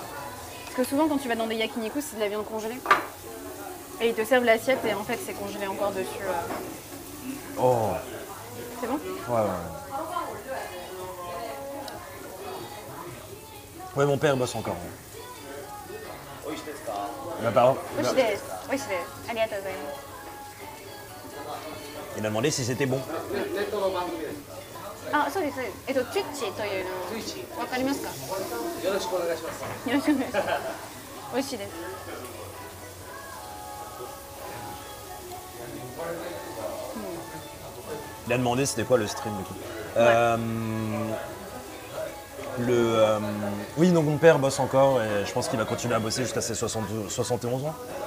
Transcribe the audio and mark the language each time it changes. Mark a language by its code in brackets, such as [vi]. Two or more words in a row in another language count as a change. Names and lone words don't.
[fr] Parce que souvent, quand tu vas dans des yakiniku, c'est de la viande congelée. Et ils te servent l'assiette et en fait, c'est congelé encore dessus. Oh. C'est bon? Ouais. Ouais, mon père bosse encore. Mais pardon. [ja] 美味しいです。美味しいです. ありがとうございます. [fr] Il a demandé si c'était bon. [ja] Ah, そうです。Twitch というのわかりますか？よろしくお願いします。よろしくお願いします。美味しいです。 [fr] Il a demandé c'était quoi le stream du coup. Oui, donc mon père bosse encore et je pense qu'il va continuer à bosser jusqu'à ses 71 ans.